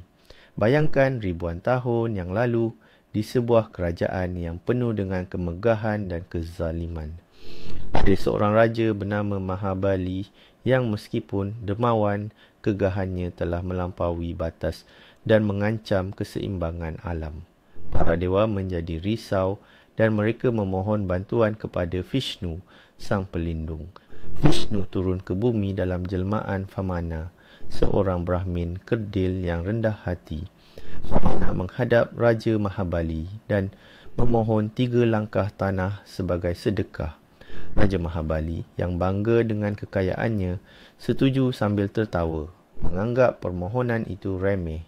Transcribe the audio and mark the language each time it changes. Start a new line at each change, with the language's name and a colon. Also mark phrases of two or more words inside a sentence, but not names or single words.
Malay: Bayangkan ribuan tahun yang lalu di sebuah kerajaan yang penuh dengan kemegahan dan kezaliman. Ada seorang raja bernama Mahabali yang meskipun dermawan, kegahannya telah melampaui batas dan mengancam keseimbangan alam. Para dewa menjadi risau dan mereka memohon bantuan kepada Vishnu, sang pelindung. Vishnu turun ke bumi dalam jelmaan Vamana, seorang Brahmin kerdil yang rendah hati. Vamana menghadap Raja Mahabali dan memohon 3 langkah tanah sebagai sedekah. Raja Mahabali yang bangga dengan kekayaannya setuju sambil tertawa, menganggap permohonan itu remeh.